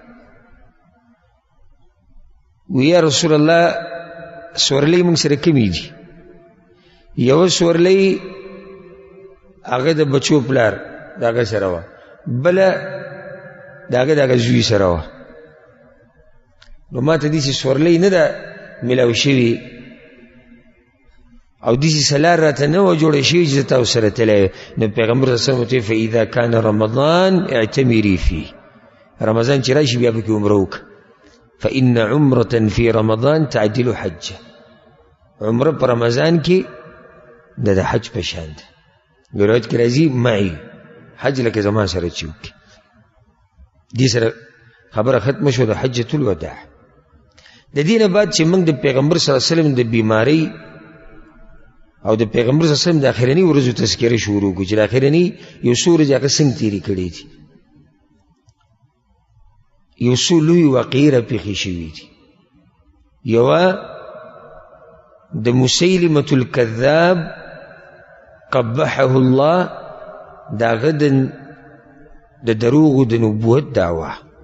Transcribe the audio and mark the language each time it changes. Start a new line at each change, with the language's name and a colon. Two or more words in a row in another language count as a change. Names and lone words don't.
Pashto: وی
Arabic: یا رسول الله
Pashto: سورلۍ موږ سره کمې دي یو سورلۍ هغه د بچو پلار د هغه سره وه بله د هغه زوی سره وه نو ما ته داسې سورلۍ نه ده ملاو شوي او داسې سلار راته نه وه جوړه شوي چې زه تاسو سره تللی نو پیغمبر
Arabic: صلی الله علیه وسلم
Pashto: ورته
Arabic: فاذا کان رمضان اعتمري فيه
Pashto: رمضان چې راشي بیا پکې عمره وکړه
Arabic: فإن عمرة في رمضان تعدل حجه
Pashto: عمره په رمضان کې د حج په شان ده روایت کې راځي
Arabic: معي حج
Pashto: لکه زما سره چې وکړي دې سره خبره ختمه شو د حجة الوداع د دې نه بعد چې موږ د پیغمبر
Arabic: صلی الله علیه وسلم
Pashto: د بیماری او د پیغمبر
Arabic: صلی الله علیه وسلم
Pashto: د اخرنی ورځو تذکره شروع کړو چې د اخرنی یو څو ورځې هغه څنګه تېرې کړې دي یو څو لوی واقعې راپېښې شوي دي یوا د مسیلمة الکذاب
Arabic: قبحه الله
Pashto: دا غدن د دروغ د نبوت دعوه.